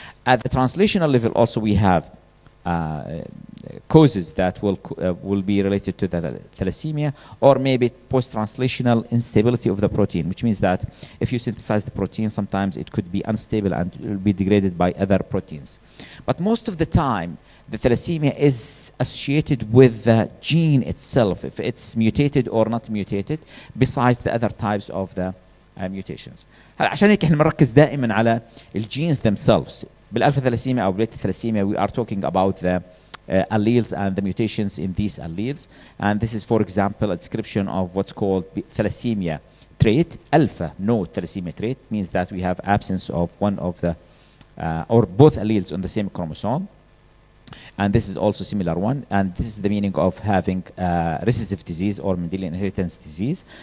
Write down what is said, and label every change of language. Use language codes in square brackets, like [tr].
[en] At the translational level also we have causes that will be related to the thalassemia, or maybe post-translational instability of the protein, which means that if you synthesize the protein, sometimes it could be unstable and it will be degraded by other proteins. But most of the time, the thalassemia is associated with the gene itself, if it's mutated or not mutated, besides the other types of the mutations. [ar] عشان هيك احنا بنركز دائما على الجينز [en] themselves. [ar] بالالفا ثلاسيميا او بيتا ثلاسيميا [en] we are talking about the alleles and the mutations in these alleles, and this is for example a description of what's called thalassemia trait. Alpha no thalassemia trait means that we have absence of one of the or both alleles on the same chromosome, and this is also similar one, and this is the meaning of having recessive disease or Mendelian inheritance disease.